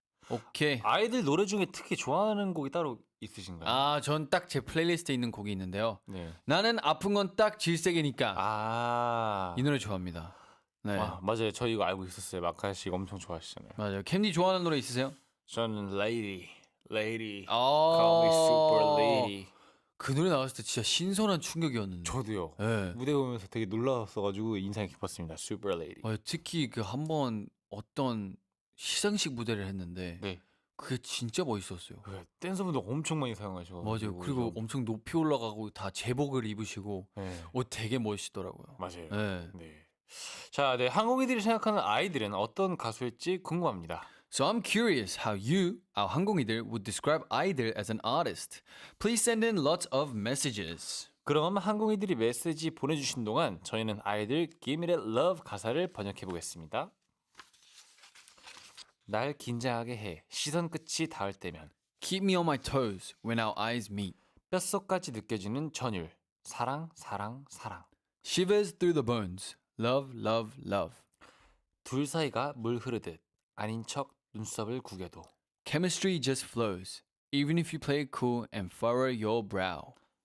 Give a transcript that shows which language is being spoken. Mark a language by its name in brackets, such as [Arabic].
[Korean] 오케이. 아이들 노래 중에 특히 좋아하는 곡이 따로 있으신가요? 아, 전 딱 제 플레이리스트에 있는 곡이 있는데요. 네. 나는 아픈 건 딱 질색이니까. 아. 이 노래 좋아합니다. 네. 와, 맞아요. 저 이거 알고 있었어요. 마카 씨가 엄청 좋아하시잖아요. 맞아요. 캠디 좋아하는 노래 있으세요? 저는 Lady, Call 아. [English] Me Super Lady. [Korean] 그 노래 나왔을 때 진짜 신선한 충격이었는데. 저도요. 네. 무대 보면서 되게 놀라웠어가지고 인상이 깊었습니다. [English] Super Lady. [Korean] 특히 그 한 번 어떤 시상식 무대를 했는데 네. 그게 진짜 멋있었어요. 그 댄서분들 엄청 많이 사용하셔. 맞아요. 그리고 엄청 높이 올라가고 다 제복을 입으시고 네. 옷 되게 멋있더라고요. 맞아요. 네. 네. 자, 네. 항공이들이 생각하는 아이들은 어떤 가수일지 궁금합니다. [English] So I'm curious how you, our 항공이들, would describe idol as an artist. Please send in lots of messages. [Korean] 그럼 항공이들이 메시지 보내주신 동안 저희는 아이들 Give Me That Love 가사를 번역해 보겠습니다. 날 긴장하게 해 시선 끝이 닿을 때면 [English] Keep me on my toes when our eyes meet. [Korean] 뼛속까지 느껴지는 전율 사랑 사랑 사랑 [English] Shivers through the bones. Love, love, love. [Korean] 둘 사이가 물 흐르듯 아닌 척 눈썹을 구겨도 [English] Chemistry just flows. Even if you play it cool and furrow your brow.